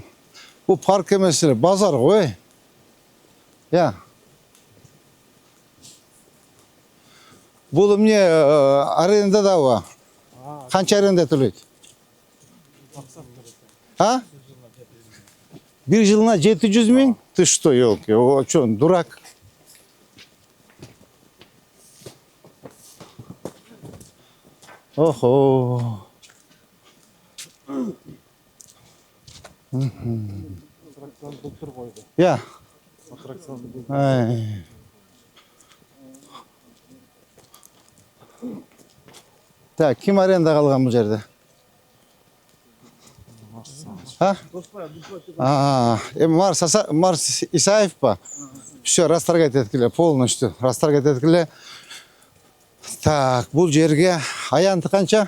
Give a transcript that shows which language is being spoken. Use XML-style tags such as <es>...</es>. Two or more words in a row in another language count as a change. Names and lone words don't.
<ky>Бул парк эмес эле, базар го. Я. Бул эмне аренда дабы? Канча аренда төлөйт? А? Bir жылына 700 000?</ky> <ru>Ты что, елки? О, что, он дурак? Охо. Я. Так,</ru> <ky>ким аренда калган бул жерде? Марс Исаев па? Все, расторгать эткиле, полностью. Расторгать эткиле. Так, бул жерге аянты канча?</ky>